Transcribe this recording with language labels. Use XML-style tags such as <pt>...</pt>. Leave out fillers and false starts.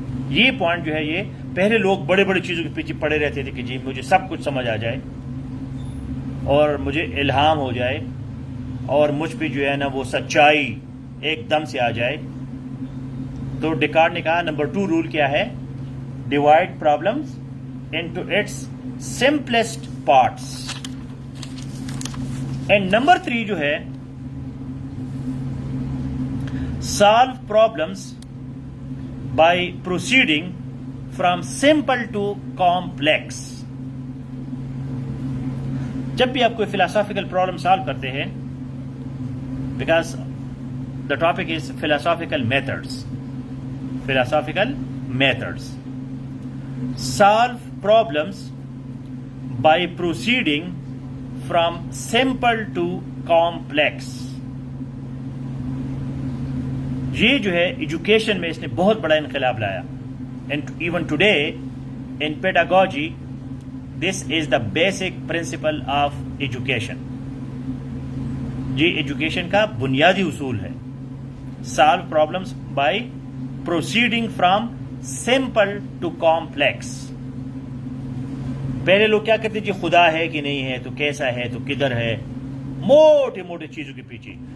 <ur>یہ پوائنٹ جو ہے، یہ پہلے لوگ بڑے بڑے چیزوں کے پیچھے پڑے رہتے تھے کہ جی مجھے سب کچھ سمجھ آ جائے اور مجھے الہام ہو جائے اور مجھ پہ جو ہے نا وہ سچائی ایک دم سے آ جائے. تو ڈیکارٹ نے کہا نمبر 2 رول کیا ہے؟</ur> <en>Divide problems into its simplest parts. And number 3</en> <ur>جو ہے</ur> <en>solve problems by proceeding from simple to complex.</en> <ur>جب بھی آپ کوئی</ur> <en>philosophical problem solve</en> <ur>کرتے ہیں,</ur> <en>because the topic is philosophical methods. Philosophical methods. Solve problems by proceeding from simple to complex.</en> <ur>یہ جو ہے ایجوکیشن میں اس نے بہت بڑا انقلاب لایا.</ur> <en>And even today in pedagogy this is the basic principle of education.</en> <ur>یہ ایجوکیشن کا بنیادی اصول ہے.</ur> <en>Solve problems by proceeding from simple to complex.</en> <ur>پہلے لوگ کیا کہتے جی خدا ہے کہ نہیں ہے, تو کیسا ہے, تو کدھر ہے, موٹے موٹے چیزوں کے پیچھے.</ur>